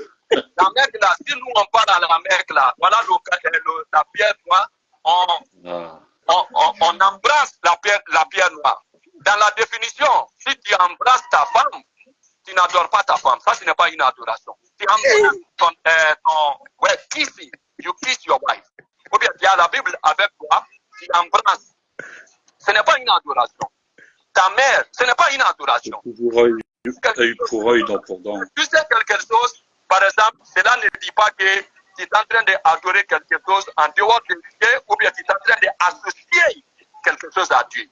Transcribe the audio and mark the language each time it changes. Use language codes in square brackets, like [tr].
[fr] La Mecque là, si nous on parle à la Mecque là, voilà la pierre noire, on embrasse la pierre noire. Dans la définition, si tu embrasses ta femme, tu n'adores pas ta femme. Ça, ce n'est pas une adoration. Tu embrasses [en] kissing, you kiss your wife. [fr] Ou bien tu as la Bible avec toi, tu embrasses. Ce n'est pas une adoration. Ta mère, ce n'est pas une adoration. Œil pour œil, dent pour dent. Tu sais quelque chose, par exemple, cela ne dit pas que tu es en train d'adorer quelque chose en dehors de Dieu, ou bien tu es en train d'associer quelque chose à Dieu.